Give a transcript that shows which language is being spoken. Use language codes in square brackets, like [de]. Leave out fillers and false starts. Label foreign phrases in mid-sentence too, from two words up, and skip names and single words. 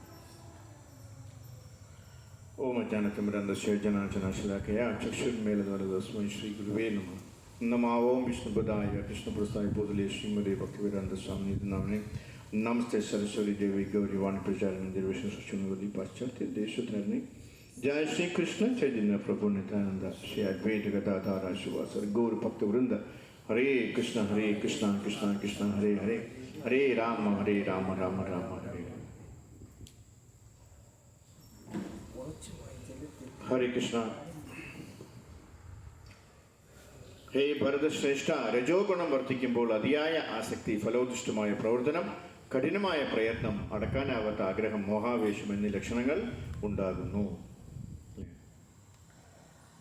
[sa] ഓം അജ്ഞാനത്തിമിരന്തശേജനാശനാശിലാക്കയ ചക്ഷുന്മേലസ്മൈ ശ്രീ ഗുരുവേ നമഃ. നമാവോം വിഷ്ണുപദായ കൃഷ്ണപ്രസ്ഥായ പൊതുലേ ശ്രീമതി ഭക്തിവേദാന്ത സ്വാമി നാമനെ. നമസ്തേ സരസ്വതി ദേവി ഗൗരി വാണി പ്രചാരണ നിർവേശന സൃഷ്ടി പാശ്ചാത്യ ദേശത്തിന്. जय श्री कृष्ण चैतन्य प्रभु नित्यानंद श्री अद्वैत गदाधर शिवास गौर भक्त वृंद. हरे कृष्ण कृष्ण कृष्ण हरे हरे, हरे राम राम राम हरे. हरे कृष्ण. [ml] ഹേ ഭരതശ്രേഷ്ഠ, രജോ ഗുണം വർദ്ധിക്കുമ്പോൾ അതിയായ ആസക്തി, ഫലോദിഷ്ടമായ പ്രവർത്തനം, കഠിനമായ പ്രയത്നം, അടക്കാനാവാത്ത ആഗ്രഹം, മോഹാവേശം എന്നീ ലക്ഷണങ്ങൾ ഉണ്ടാകുന്നു.